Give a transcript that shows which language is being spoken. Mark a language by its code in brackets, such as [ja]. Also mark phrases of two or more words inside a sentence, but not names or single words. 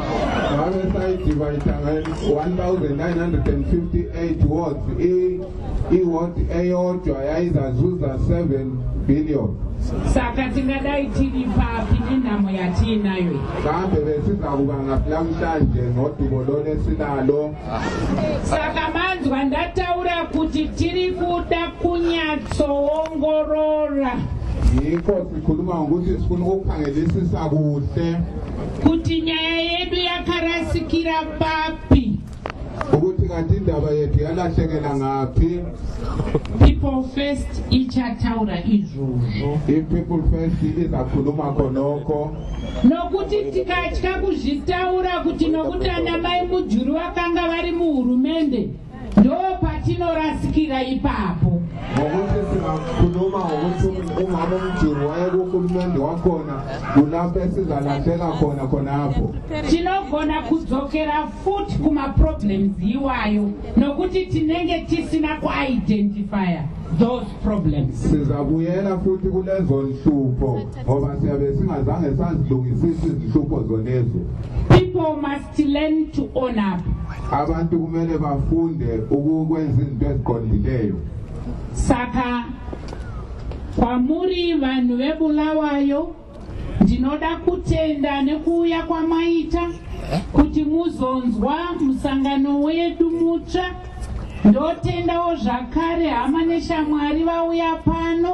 [nd] 1,958 wards, i-ward eyodwa yayizazuza 7 billion. [sn] Saka tingadai tiri papi nenhamo yatinayo. [nd] Kambe besiza kuba namhlanje ngodubo lone sinalo. [sn] Saka manzwa ndataura kuti tiri kuda kunyatsoongorora. [nd] Yikho sikhuluma ngokuthi sifuna ukukhangelisisa kuhle [sn] kuti nyaya yedu yakarasikira papi. [nd] ukuthi kanti indaba yethu yalahlekela ngaphi. [sn] People first ichataura izvozvo. [nd] If people first izakhuluma khonokho. [sn] Nokuti tikatya kuzvitaura kuti nokuti anamai Mujuru vakanga vari muhurumende ndo patinorasikira ipapo. [nd] Ngokuthi singakhuluma ngokuthi umama Mujuru wayekuhulumende wakhona kulapho esizalahleka khona khonapho. [sn] Tinogona kudzokera futhi kuma-problems iwayo nokuti tinenge tisina ku-identifya [en] those problems. [nd] Sizabuyela futhi kulezo nhlupho ngoba siyabe singazange sazilungisisa izinhlupho zonezo. [en] People must learn to own up. [nd] Abantu kumele bafunde ukukwenza izinto eziqondileyo. [sn] Saka kwamuri vanhu veBulawayo ndinoda kutenda nekuuya kwamaita kuti muzonzwa musangano wedu mutsva. Ndotendawo zvakare hama neshamwari vauya pano.